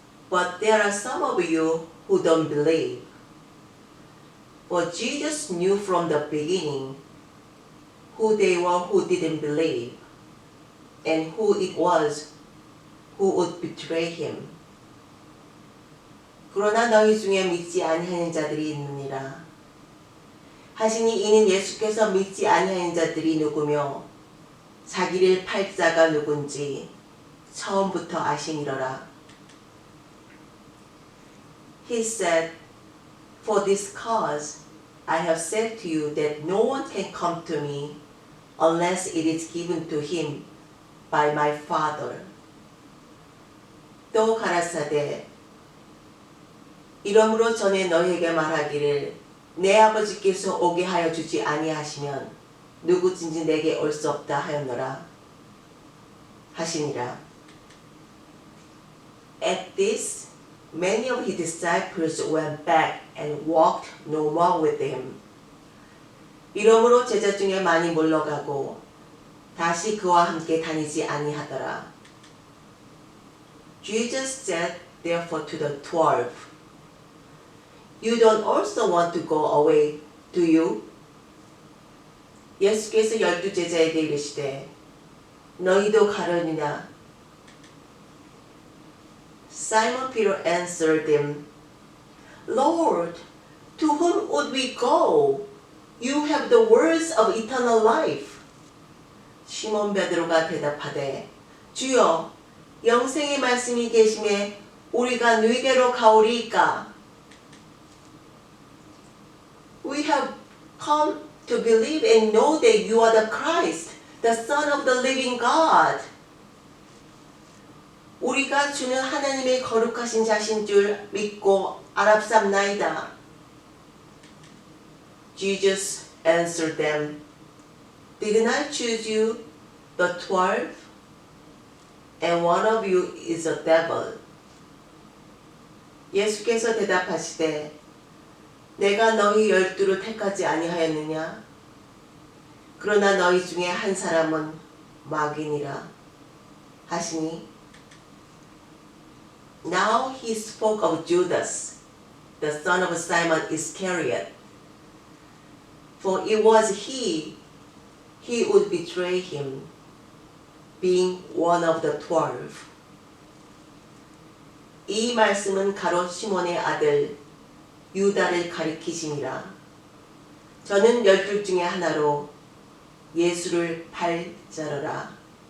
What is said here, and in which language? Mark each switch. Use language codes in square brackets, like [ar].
[en] But there are some of you who don't believe. For Jesus knew from the beginning who they were who didn't believe, and who it was who would betray him. [ko] 그러나 너희 중에 믿지 아니하는 자들이 있느니라. 하시니 이는 예수께서 믿지 아니하는 자들이 누구며 자기를 팔 자가 누군지 처음부터 아시니러라. [en] He said, For this cause I have said to you that no one can come to me unless it is given to him by my Father. [ko] 또 가라사대 이러므로 전에 너희에게 말하기를 내 아버지께서 오게 하여 주지 아니하시면 누구든지 내게 올 수 없다 하였노라 하시니라. [en] At this many of his disciples went back and walked no more with him. [ko] 이러므로 제자 중에 많이 물러가고 다시 그와 함께 다니지 아니하더라. [en] Jesus said therefore to the 12, You don't also want to go away, do you? [ko] 예수께서 12 제자에게 이르시되 너희도 가려느냐? [en] Simon Peter answered him, Lord, to whom would we go? You have the words of eternal life. [ko] 시몬 베드로가 대답하되 주여 영생의 말씀이 계심에 우리가 누이게로 가오리이까? [en] We have come to believe and know that you are the Christ, the Son of the living God. [ko] 우리가 주는 하나님의 거룩하신 자신 줄 믿고 알았삼나이다. [en] Jesus answered them, Didn't I choose you, the 12? And one of you is a devil. [ko] 예수께서 대답하시되 내가 너희 12를 택하지 아니하였느냐? 그러나 너희 중에 한 사람은 마귀니라 하시니 [en] Now he spoke of Judas, the son of Simon Iscariot. For it was he would betray him, being one of the 12. [ko] 이 말씀은 가롯 시몬의 아들 유다를 가리키시니라. 저는 12 중에 하나로 예수를 팔자러라.